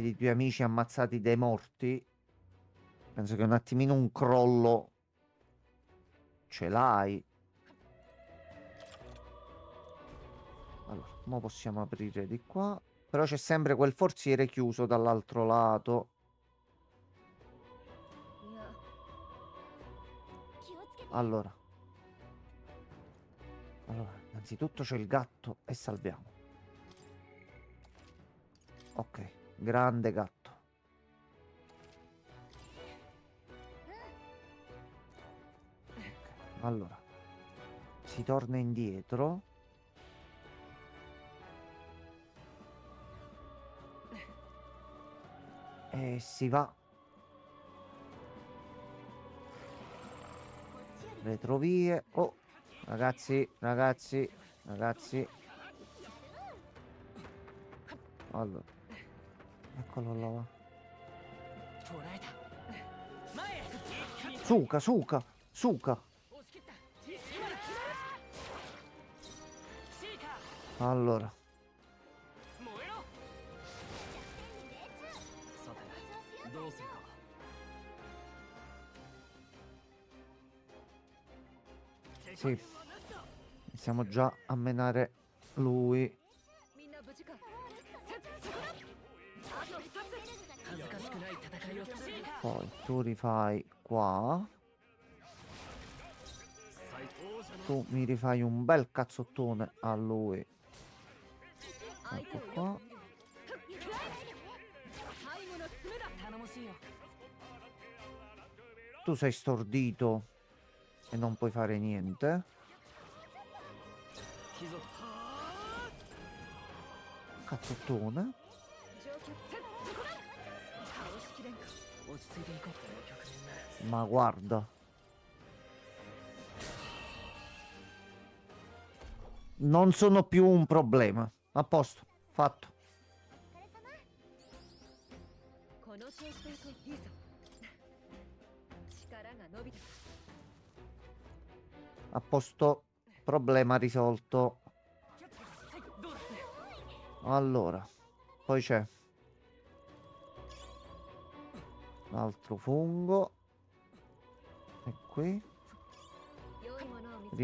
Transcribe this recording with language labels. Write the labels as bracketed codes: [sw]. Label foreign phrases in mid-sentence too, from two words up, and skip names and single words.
[it] Vedi i tuoi amici ammazzati dai morti? Penso che un attimino un crollo ce l'hai. Allora, mo possiamo aprire di qua. Però c'è sempre quel forziere chiuso dall'altro lato. [ja] いや。気をつけて。 [it] Allora, innanzitutto c'è il gatto e salviamo. Ok, grande gatto. Ok, allora, si torna indietro. E si va. Retrovie. Oh, ragazzi. Allora, eccolo là. [ja] 捕らえた。前へ。一気に [it] Suca. [ja] 押し切った。今だ。シーカー。 [it] Allora, [ja] 燃えろ。さて、どうするか。 [it] sì, iniziamo già a menare lui. [ja] みんな無事か。そこだ。あと一つ。恥ずかしくない戦いをする。シーカー。 [it] Poi tu rifai qua. [ja] 最高者の [it] Tu mi rifai un bel cazzottone a lui. [ja] 相手 [it] Ecco [ja] をよ [it] qua. [ja] 最後の詰めだ。頼もしいよ。 [it] Tu sei stordito e non puoi fare niente. [ja] 貴族。 [it] Cazzottone. [ja] 状況。そこだ。倒しきれんか。落ち着いていこう。この局面ね。 [it] Ma guarda. Non sono più un problema. A posto. Fatto. [ja] この調子でいこういいぞ。力が伸びた。 [it] A posto, problema risolto. [ja] どうだ [it] Allora, poi c'è l'altro fungo. E qui. [ja] 良いものを見つけ